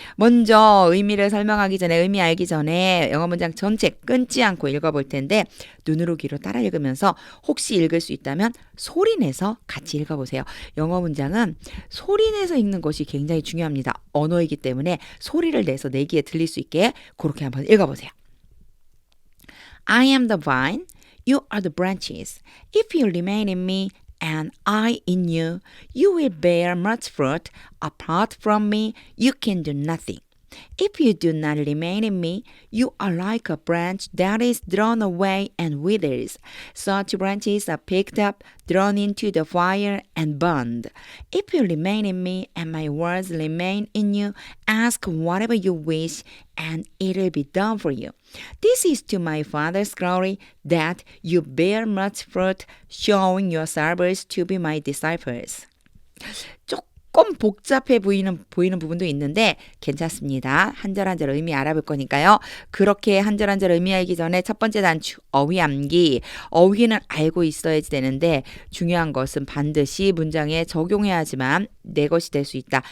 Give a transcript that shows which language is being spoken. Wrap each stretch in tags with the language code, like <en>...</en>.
<ko>먼저 의미를 설명하기 전에 의미 알기 전에 영어 문장 전체 끊지 않고 읽어볼 텐데 눈으로 귀로 따라 읽으면서 혹시 읽을 수 있다면 소리 내서 같이 읽어보세요. 영어 문장은 소리 내서 읽는 것이 굉장히 중요합니다. 언어이기 때문에 소리를 내서 내 귀에 들릴 수 있게 그렇게 한번 읽어보세요.</ko> <en>I am the vine, you are the branches. If you remain in me and I in you, you will bear much fruit. Apart from me, you can do nothing. If you do not remain in me, you are like a branch that is thrown away and withers. Such branches are picked up, thrown into the fire, and burned. If you remain in me and my words remain in you, ask whatever you wish, and it will be done for you. This is to my Father's glory, that you bear much fruit, showing yourselves to be my disciples.</en> <ko>조금 복잡해 보이는 부분도 있는데 괜찮습니다. 한 절 한 절 의미 알아볼 거니까요. 그렇게 한 절 한 절 의미 알기 전에 첫 번째 단추 어휘 암기. 어휘는 알고 있어야지 되는데 중요한 것은 반드시 문장에 적용해야 하지만 내 것이 될 수 있다.</ko>